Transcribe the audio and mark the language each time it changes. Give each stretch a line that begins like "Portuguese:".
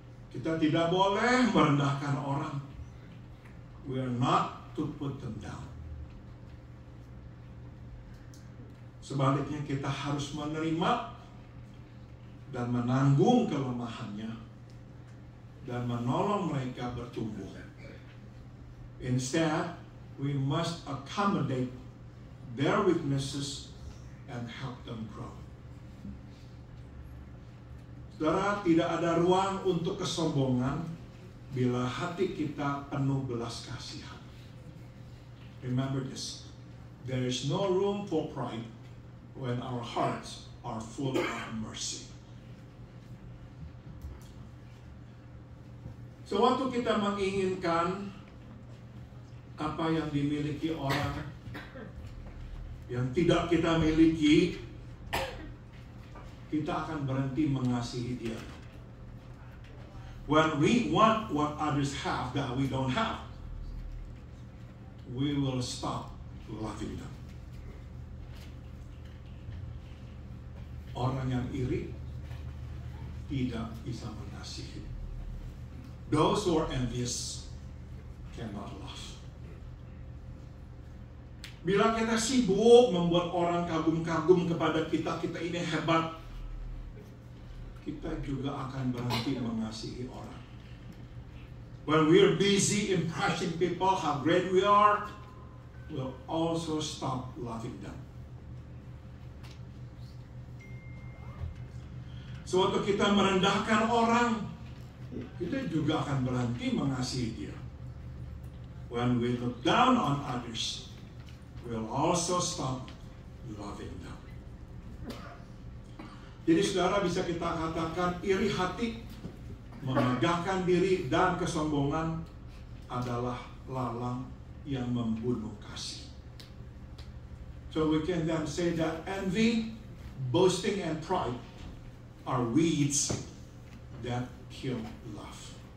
Indonesian: Kita tidak boleh merendahkan orang.
English: We are not to put them down.
Indonesian: Sebaliknya kita harus menerima dan menanggung kelemahannya dan menolong mereka bertumbuh.
English: Instead, we must accommodate their weaknesses and help them grow.
Indonesian: Saudara, tidak ada ruang untuk kesombongan bila hati kita penuh belas kasihan.
English: Remember this. There is no room for pride when our hearts are full of mercy.
Indonesian: So, waktu kita menginginkan apa yang dimiliki orang yang tidak kita miliki, kita akan berhenti mengasihi dia.
English: When we want what others have that we don't have, we will stop loving them.
Indonesian: Orang yang iri tidak bisa mengasihi.
English: Those who are envious cannot love.
Indonesian: Bila kita sibuk membuat orang kagum-kagum kepada kita, kita ini hebat, kita juga akan berhenti mengasihi orang.
English: When we are busy impressing people how great we are, we'll also stop loving them.
Indonesian: So, waktu kita merendahkan orang, kita juga akan berhenti mengasihi dia.
English: When we look down on others, we'll also stop loving them.
Indonesian: Jadi saudara, bisa kita katakan iri hati, memegahkan diri, dan kesombongan adalah lalang yang membunuh kasih.
English: So we can then say that envy, boasting, and pride are weeds that kill love.